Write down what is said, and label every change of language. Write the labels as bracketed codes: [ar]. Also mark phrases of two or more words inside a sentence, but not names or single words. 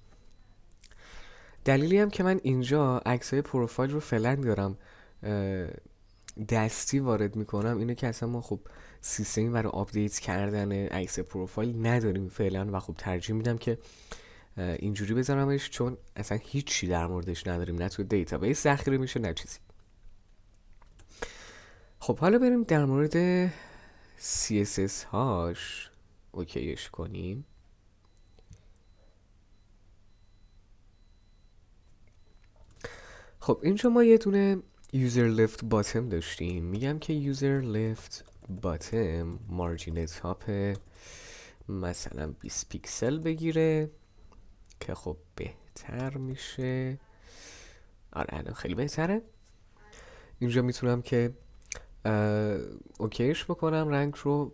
[fa] دلیلی هم که من اینجا عکسای پروفایل رو فعلا دارم دستی وارد میکنم اینه که اصلا ما خب سیستمی برای آپدیت کردن عکس پروفایل نداریم فعلا و خب ترجیح میدم که اینجوری بذارمش، چون اصلا هیچی در موردش نداریم، نه تو دیتابیس ذخیره میشه نه چیزی. خب حالا بریم در مورد CSS هاش اوکیش کنیم. خب اینجا ما یه دونه [en] user left bottom [fa] داشتیم. میگم که [en] user left bottom margin top [fa] مثلا 20 پیکسل بگیره که خب بهتر میشه. آره الان خیلی بهتره. اینجا میتونم که اوکیش بکنم رنگ رو.